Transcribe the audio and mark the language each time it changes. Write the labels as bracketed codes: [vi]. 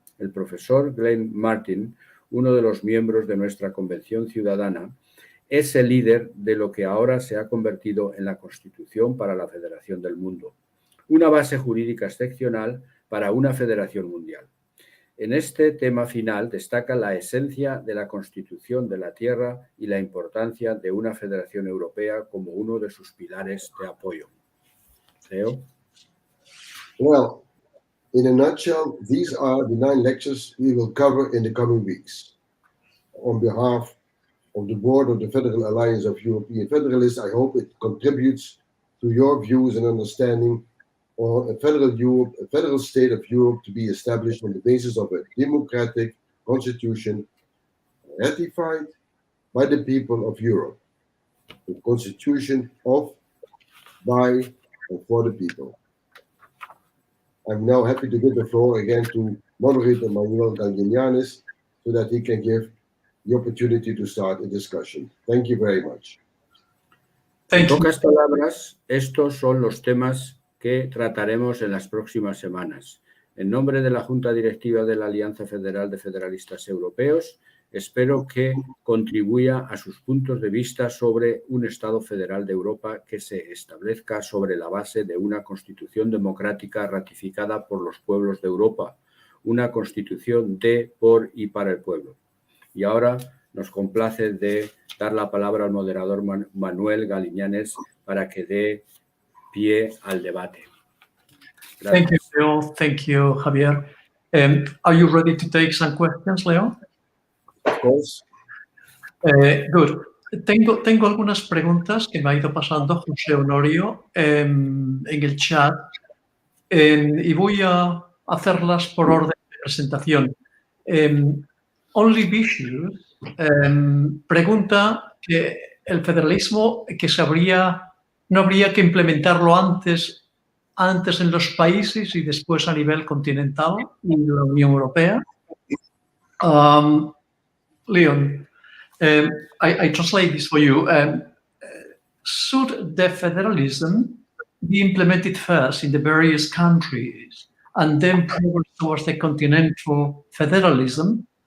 [es] El profesor Glenn Martin, uno de los miembros de nuestra Convención Ciudadana, es el líder de lo que ahora se ha convertido en la Constitución para la Federación del Mundo, una base jurídica excepcional para una federación mundial. En este tema final destaca la esencia de la Constitución de la Tierra y la importancia de una federación europea como uno de sus pilares de apoyo. Leo. [en] Well, in a nutshell, these are the 9 lectures we will cover in the coming weeks. On behalf of the board of the Federal Alliance of European Federalists, I hope it contributes to your views and understanding on a federal Europe, a federal state of Europe to be established on the basis of a democratic constitution ratified by the people of Europe. The constitution of, by, and for the people. I'm now happy to give the floor again to moderator Manuel Gallinanes so that he can give the opportunity to start a discussion. Thank you very much. [es] En pocas palabras, estos son los temas que trataremos en las próximas semanas. En nombre de la Junta Directiva de la Alianza Federal de Federalistas Europeos, espero que contribuya a sus puntos de vista sobre un Estado federal de Europa que se establezca sobre la base de una Constitución democrática ratificada por los pueblos de Europa, una Constitución de, por y para el pueblo. Y ahora nos complace de dar la palabra al moderador Manuel Gallinanes para que dé pie al debate. Gracias. [en] Thank you, Leo. Thank you, Javier. Are you ready to take some questions, Leo? Of course. Good. [es] Tengo algunas preguntas que me ha ido pasando José Honorio en el chat y voy a hacerlas por orden de presentación. Only Vicious pregunta que el federalismo que no habría que implementarlo antes en los países y después a nivel continental y de la Unión Europea. [en] Leon, I translate this for you. Should the federalism be implemented first in the various countries and then progress towards the continental federalism?